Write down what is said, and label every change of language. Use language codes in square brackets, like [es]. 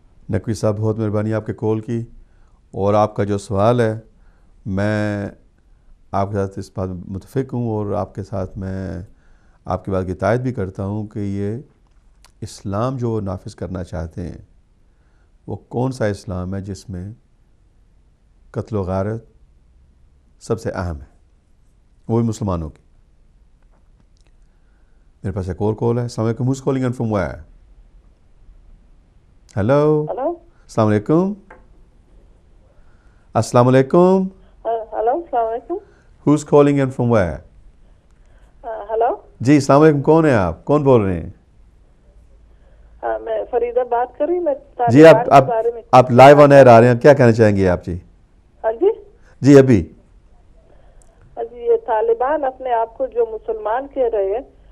[ur] نقوی صاحب بہت مہربانی آپ کے کال کی، اور آپ کا جو سوال ہے میں آپ کے ساتھ اس بات متفق ہوں، اور آپ کے ساتھ میں آپ کی بات کی تائید بھی کرتا ہوں کہ یہ اسلام جو وہ نافذ کرنا چاہتے ہیں وہ کون سا اسلام ہے جس میں قتل و غارت سب سے اہم ہے، وہ بھی مسلمانوں کی. میرے پاس ایک اور کال ہے. السلام علیکم. [en] Who's calling in from where? [ur] Hello. السلام علیکم. السلام علیکم. ہلو، السلام علیکم. [en] Who's calling in from where? [ur] Hello جی السلام علیکم. کون ہیں آپ؟ کون بول رہے ہیں؟ میں فریدہ بات کر رہی ہوں. میں جی آپ لائیو آن ایئر آ رہے ہیں، کیا کہنا چاہیں گے آپ؟ جی ہاں جی جی ابھی جی، یہ طالبان اپنے آپ کو جو مسلمان کہہ رہے ہیں